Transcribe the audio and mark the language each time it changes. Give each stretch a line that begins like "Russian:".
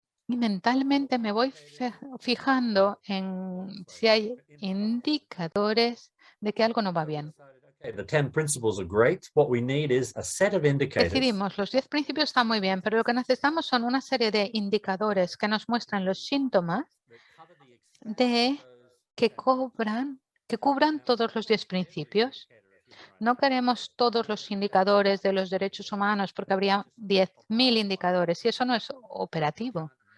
Spanish: Y mentalmente me voy fijando en si hay indicadores de que algo no va bien.
English: The 10 principles are great. What we need is a set of indicators.
Spanish: Decidimos, los 10 principios están muy bien, pero lo que necesitamos son una serie de indicadores que nos muestran los síntomas de que cubran todos los 10 principios. No queremos todos los indicadores de los derechos humanos porque habría 10.000 indicadores y eso no es operativo.